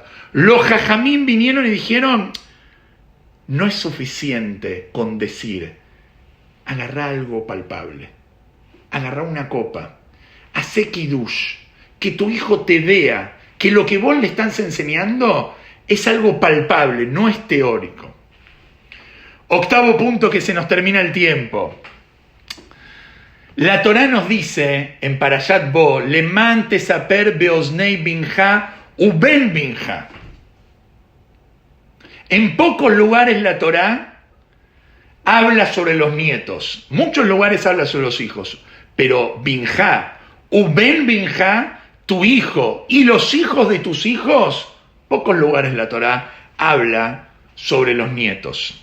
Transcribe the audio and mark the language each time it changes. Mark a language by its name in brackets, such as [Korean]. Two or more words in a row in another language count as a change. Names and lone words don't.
[Spanish] Los jajamín vinieron y dijeron, no es suficiente con decir, agarrá algo palpable, agarrá una copa, hacé Kiddush, que tu hijo te vea, que lo que vos le estás enseñando es algo palpable, no es teórico. Octavo punto, que se nos termina el tiempo. La Torá nos dice en Parashat Bo, [Hebrew] למען תספר באזני בנך ובן בנך. [Spanish] En pocos lugares la Torá habla sobre los nietos. Muchos lugares habla sobre los hijos. Pero [Hebrew] בנך, ובן בנך, [Spanish] tu hijo y los hijos de tus hijos, pocos lugares la Torá habla sobre los nietos.